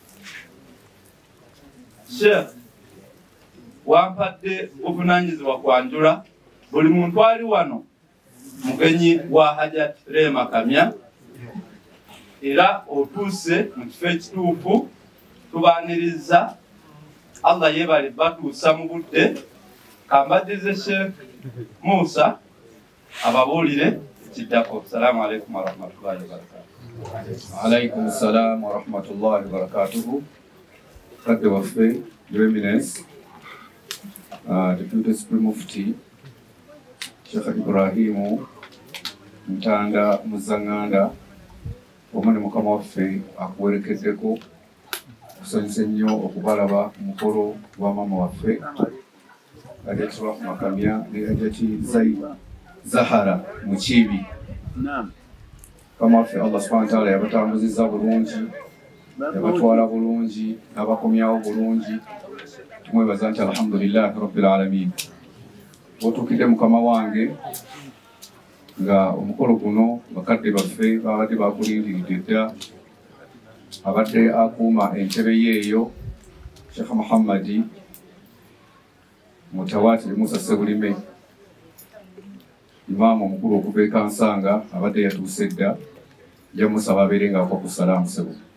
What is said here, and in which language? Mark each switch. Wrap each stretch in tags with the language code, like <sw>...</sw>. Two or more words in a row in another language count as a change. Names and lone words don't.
<lg>Sheikh wampadde buvunaanyizibwa kwanjula buli muntu ali wano mugenyi wa Hajjati Rehema Kamya era otuuse mu kifo ekituufu tubaaniriza Allah yebale batuusa mu budde kambaddize Sheikh Musa ababuulire ekiddako.</lg> <ar>السلام عليكم ورحمة الله وبركاته. عليكم السلام ورحمة الله وبركاته.</ar> <lg>Kadde waffe</lg> <en>Your Eminence Deputy Supreme Mufti</en> <lg>Sheikh Ibrahimu Ntanda Muzanganda omwana mukama waffe akuwerekeddeko kusanyusa nnyo okubalaba omukolo gwa maama waffe Hajjati Rehema Kamya ne Hajjati Zahara Mukiibi. Mukama waffe</lg> <ar>الله سبحانه وتعالى</ar> <lg>yabatambuzizza bulungi yabatwala bulungi n'abakomyawo bulungi tumwebaza nti</lg> <ar>الحمد لله رب العالمين.</ar> <lg>Otuukidde mukama wange nga omukolo guno bakadde baffe babadde bakulindiridde dda abadde akuuma entebe yeeyo Sheikh Muhammad Mutawatir Musa Sebulime imaamu omukulu okuva e Kansanga abadde yatuuse dda jamusaba abeere nga akwa ku salaamu sebo.</lg>